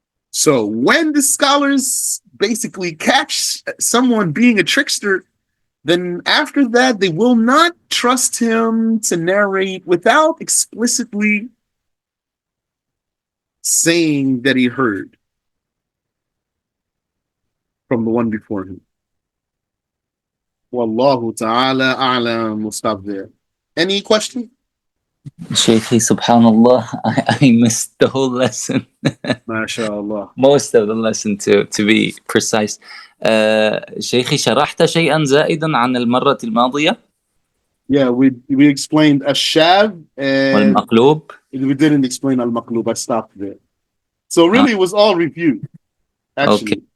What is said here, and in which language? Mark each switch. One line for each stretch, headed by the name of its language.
English: So when the scholars basically catch someone being a trickster, then after that they will not trust him to narrate without explicitly saying that he heard from the one before him. Wallahu ta'ala a'lam. We'll stop there. Any question? Shaykhi, subhanallah, I missed the whole lesson. MashaAllah. Most of the lesson to be precise.
Arabic: شيخي شرحت شيئا زائدا عن المرة الماضية؟
English: Yeah, we explained الشاذ and
Arabic: والمقلوب.
English: We didn't explain al-maqlub. I stopped there. So really it was all reviewed. Actually. Okay.